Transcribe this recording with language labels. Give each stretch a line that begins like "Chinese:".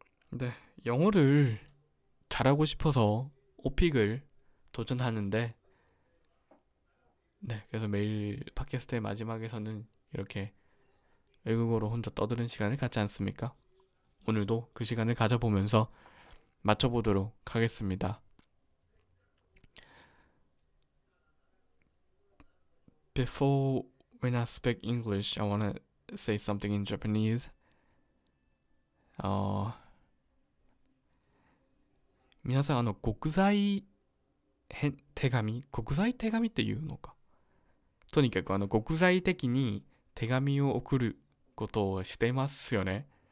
Korean: 네, 영어를 잘하고 싶어서 오픽을 도전하는데, 네, 그래서 매일 팟캐스트의 마지막에서는 이렇게 외국어로 혼자 떠드는 시간을 갖지 않습니까? 오늘도 그 시간을 가져보면서 맞춰보도록 하겠습니다.
English: Before when I speak English, I wanna say something in Japanese.
Japanese: 皆さん国際手紙っていうのか。とにかく国際的に手紙を送ることをしてますよね。